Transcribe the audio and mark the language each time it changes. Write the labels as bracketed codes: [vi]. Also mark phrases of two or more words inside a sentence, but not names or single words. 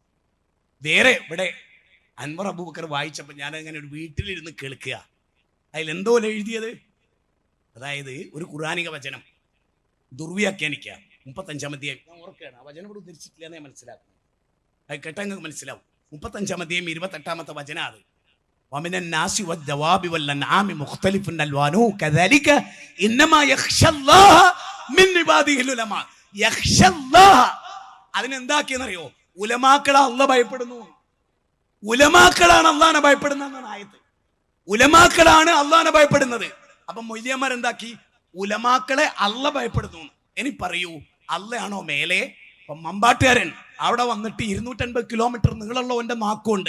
[ml] വേറെ ഇവിടെ അൻവർ അബൂബക്കർ വായിച്ചപ്പോൾ ഞാൻ അങ്ങനെ ഒരു വീട്ടിലിരുന്ന് കേൾക്കുക. അതിലെന്തോ എഴുതിയത്, അതായത് ഒരു ഖുർആനിക വചനം ദുർവ്യാഖ്യാനിക്കുക. 35-ാം അധ്യായം, ഞാൻ ഓർക്കുകയാണ്, ആ വചനം ഇവിടെ ഉദ്ധരിച്ചിട്ടില്ല എന്നേ മനസ്സിലാക്കുന്നത്. അത് കേട്ടെങ്കിൽ മനസ്സിലാവും. 35-ാം അധ്യായം 28-ാമത്തെ വചനം. [ar] അത് ومن الناس والدواب والأنعام مختلف ألوانه كذلك إنما يخشى الله من عباده العلماء. يخشى الله [ml] അതിനെന്താക്കിയെന്നറിയോ? ഉലമാക്കളെ അള്ളാഹ് ഭയപ്പെടുന്നു. ഉലമാക്കളാണ് അള്ളാഹിനെ ഭയപ്പെടുന്നതെന്നാണ് ആയത്ത്. ഉലമാക്കളാണ് അള്ളാഹിനെ ഭയപ്പെടുന്നത്. അപ്പൊ മൊയ്ലിയന്മാർ എന്താക്കി? ഉലമാക്കളെ അള്ളാഹ് ഭയപ്പെടുന്നു. ഇനി പറയൂ, അള്ളയാണോ മേലെ? അപ്പൊ മമ്പാട്ടുകാരൻ അവിടെ വന്നിട്ട് 250 കിലോമീറ്റർ നീളമുള്ള ഓന്റെ നാക്കുണ്ട്.